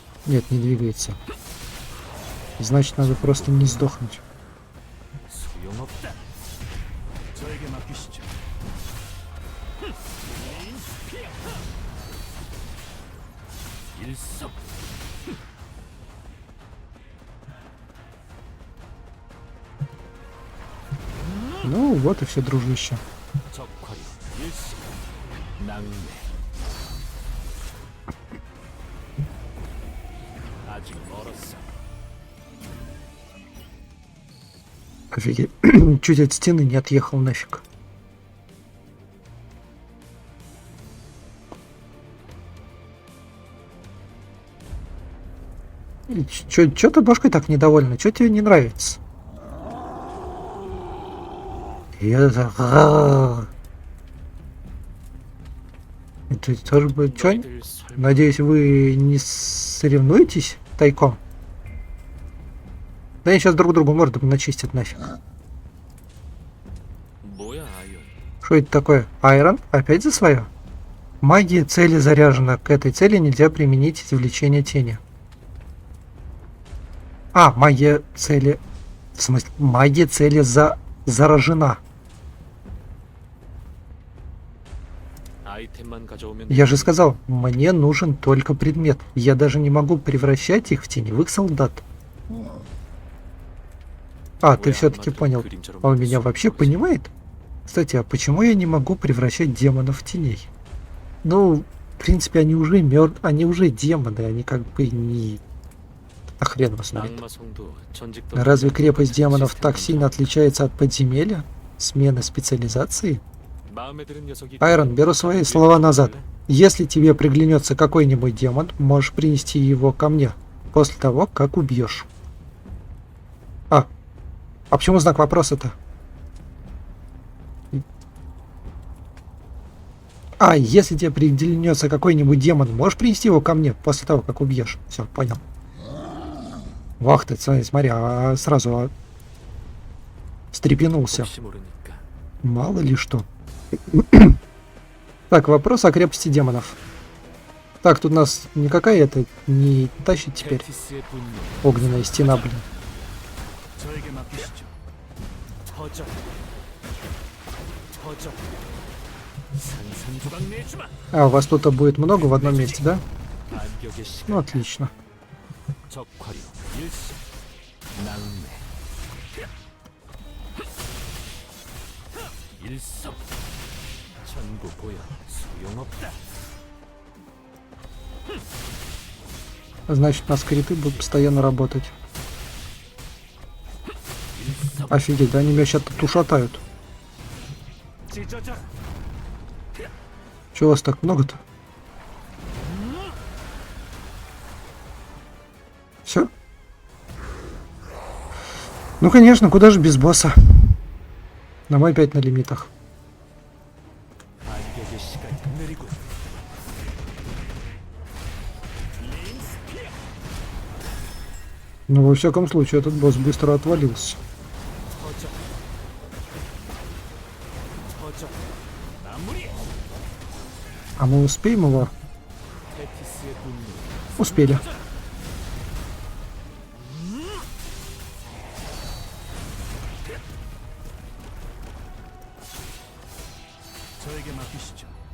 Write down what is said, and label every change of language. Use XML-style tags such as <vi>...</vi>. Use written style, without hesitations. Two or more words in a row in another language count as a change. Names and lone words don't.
<ru>Нет, не двигается. Значит, надо просто не сдохнуть.</ru> <ko>소용없다. 저에게 맡기시죠. 레인 스피어. 일섭.</ko> <ru>Ну, вот и все, дружище.</ru> <ko>적화력 일섭. 낭매. 아직 멀었어.</ko> <ru>Офигеть. Чуть от стены не отъехал нафиг. Чё ты башкой так недовольна? Чё тебе не нравится? Это тоже будет чё?</ru> <ko>너희들 설마</ko> <ru>Надеюсь, вы не соревнуетесь тайком? Да они сейчас друг другу морду начистят нафиг.</ru> <ko>뭐야 아이언?</ko> <ru>Что это такое? Айрон? Опять за свое? Магия цели заряжена. К этой цели нельзя применить извлечение тени. А, магия цели... В смысле, магия цели заражена.</ru> <ko>아이템만 가져오면</ko> <ru>Я же сказал, мне нужен только предмет. Я даже не могу превращать их в теневых солдат. А, ты все-таки понял. Он меня вообще понимает? Кстати, а почему я не могу превращать демонов в теней? Ну, в принципе, они уже они уже демоны, они как бы не... А хрен его знает.</ru> <ko>낙마성도 전직도</ko> <ru>Разве крепость демонов так сильно отличается от подземелья? Смены специализации?</ru> <ko>마음에 드는 녀석이</ko> <ru>Айрон, беру свои слова назад. Если тебе приглянется какой-нибудь демон, можешь принести его ко мне после того, как убьешь. А почему знак вопроса-то? Если тебе приглянется какой-нибудь демон, можешь принести его ко мне после того, как убьешь. Все, понял. Вах ты, смотри, сразу встрепенулся.</ru> <ko>혹시 모르니까</ko> <ru>Мало ли что. Так, вопрос о крепости демонов. Так, тут нас никакая это не тащит теперь.</ru> <ko>텔티스의 분노</ko> <ru>Огненная стена, блин.</ru> <ko>저에게 맡기시죠. 터져. 터져. 산산조각 내주마.</ko> <ru>У вас тут будет много в одном месте, да?</ru> <ko>반격의 시간.</ko> <ru>Ну, отлично.</ru> <ko>적화력 일시. 낭매. 일섭. 전부 보여. 소용없다.</ko> <ru>Значит, у нас криты будут постоянно работать. Офигеть, да они меня сейчас тут ушатают.</ru> <ko>찢어져.</ko> <ru>Чего вас так много-то? Все? Ну, конечно, куда же без босса? Но мы опять на лимитах.</ru> <ko>반격의 시간이 느리고. 레인 스피어.</ko> <ru>Но во всяком случае, этот босс быстро отвалился.</ru> <ko>터져. 터져. 마무리.</ko> <ru>А мы успеем его?</ru> <ko>텔티스의 분노.</ko> <ru>Успели.</ru> <ko>저에게 맡기시죠.</ko>